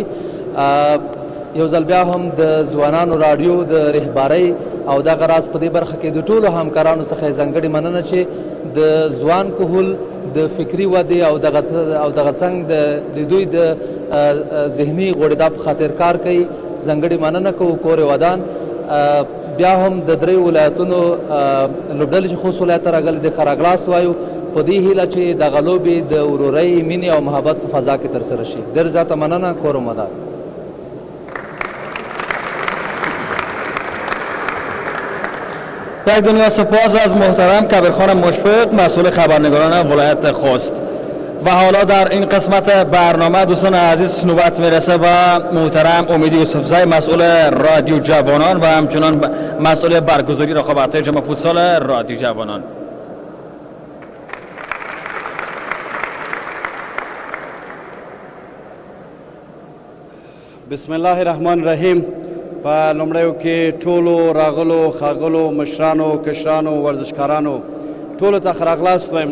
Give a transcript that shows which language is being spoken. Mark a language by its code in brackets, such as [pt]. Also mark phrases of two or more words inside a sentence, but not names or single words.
[ps] یو ځل بیا هم د ځوانانو راډیو د رهبرۍ او دغه راز په دې برخه کې د ټولو همکارانو څخه ځانګړې مننه چې د ځوان کهول د فکري ودې او دغه څنګ د دوی د ذهني غوړېدا په خاطر کار کوي. ځانګړې مننه کوو کور ودان. بیا هم د دریو ولایتونو لوبډلې چې خوست ولایت ته راغلي د ښه راغلاست وایو په دې هیله چې دغه لوبې د ورورۍ، مینې او محبت په فضا کې ترسره شي. ډېر زیاته مننه. کور ودان. [fa] یک دنیا سپاس از محترم کبیرخان مشفق مسئول خبرنگاران ولایت خوست. و حالا در این قسمت برنامه دوستان عزیز نوبت میرسه به محترم امید یوسفزی مسئول رادیو جوانان و همچنان مسئول برگزاری رقابت‌های جام فوتسال رادیو جوانان. [ar] بسم الله الرحمن الرحیم. [ps] په لومړیو کې ټولو راغلو ښاغلو مشرانو، کشرانو، ورزشکارانو ټولو ته ښه راغلاست وایم.